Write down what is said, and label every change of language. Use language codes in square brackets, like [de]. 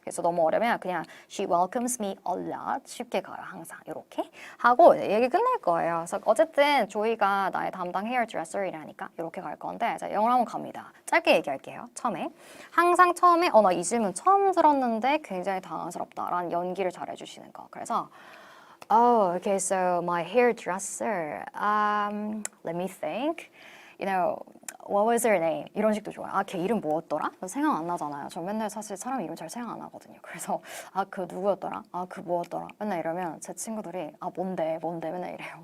[ko] 그래서 너무 어려우면 그냥 [en] she welcomes me a lot [ko] 쉽게 가요. 항상 이렇게 하고 얘기 끝낼 거예요. 그래서 어쨌든 조이가 나의 담당 헤어드레서이라니까 이렇게 갈 건데 자, 영어로 한번 갑니다. 짧게 얘기할게요. 처음에 항상 처음에 나 이 질문 처음 들었는데 굉장히 당황스럽다라는 연기를 잘 해주시는 거. 그래서 [en] okay, so my hairdresser. Let me think. You know, what was her name? [ko] 이런 식도 좋아요. 걔 이름 뭐였더라? 생각 안 나잖아요. 저 맨날 사실 사람 이름 잘 생각 안 하거든요. 그래서 그 누구였더라? 그 뭐였더라? 맨날 이러면 제 친구들이 뭔데 맨날 이래요.